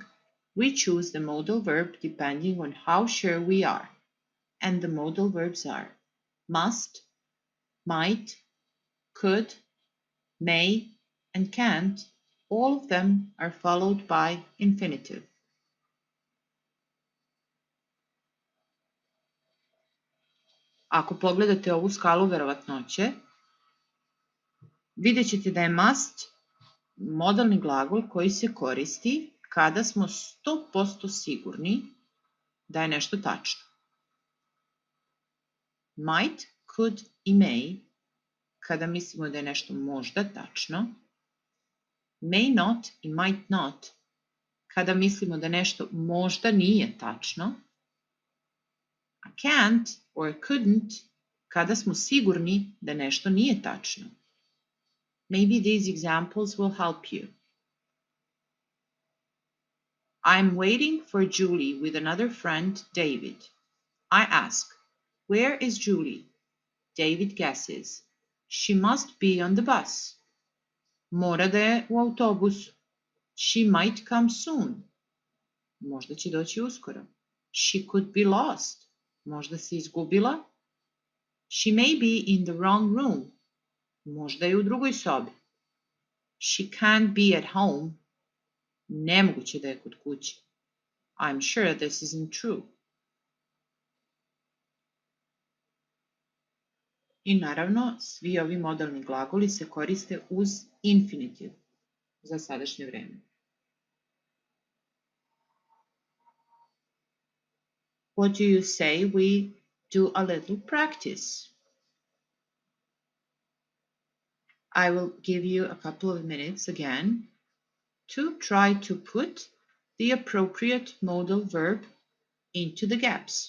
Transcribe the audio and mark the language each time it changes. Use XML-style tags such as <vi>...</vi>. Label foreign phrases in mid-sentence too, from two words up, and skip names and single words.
<en>We choose the modal verb depending on how sure we are. And the modal verbs are must, might, could, may, and can't. All of them are followed by infinitive.</en> <sr>Ako pogledate ovu skalu verovatnoće, vidjet ćete da je must modalni glagol koji se koristi kada smo 100% sigurni da je nešto tačno.</sr> <en>Might, could</en> <sr>i may kada mislimo da je nešto možda tačno.</sr> <en>May not</en> <sr>i</sr> <en>might not</en> <sr>kada mislimo da nešto možda nije tačno. A</sr> <en>can't or couldn't</en> <sr>kada smo sigurni da nešto nije tačno.</sr> <en>Maybe these examples will help you. I'm waiting for Julie with another friend, David. I ask, where is Julie? David guesses. She must be on the bus.</en> <sr>Mora da je u autobusu.</sr> <en>She might come soon.</en> <sr>Možda će doći uskoro.</sr> <en>She could be lost.</en> <sr>Možda se izgubila.</sr> <en>She may be in the wrong room.</en> <sr>Možda je u drugoj sobi.</sr> <en>She can't be at home.</en> <sr>Nemoguće da je kod kuće.</sr> <en>I'm sure this isn't true.</en> <sr>I naravno, svi ovi modalni glagoli se koriste uz infinitiv za sadašnje vreme.</sr> <en>What do you say we do a little practice? I will give you a couple of minutes again to try to put the appropriate modal verb into the gaps.</en>